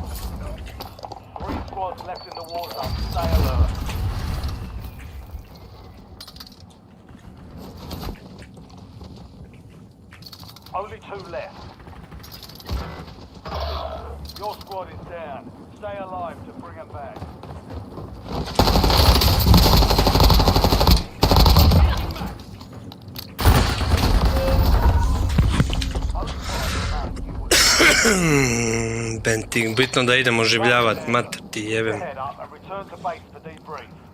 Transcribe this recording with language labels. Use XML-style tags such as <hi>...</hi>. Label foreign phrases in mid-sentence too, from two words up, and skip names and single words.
<en>3 squads left in the war zone. Stay alert. Only 2 left. Your squad is down. Stay alive to bring them back.</en> <hr>Benting, bitno da idemo oživljavat, mater ti jebem.</hr> <en>Head up and return to base for debrief.</en>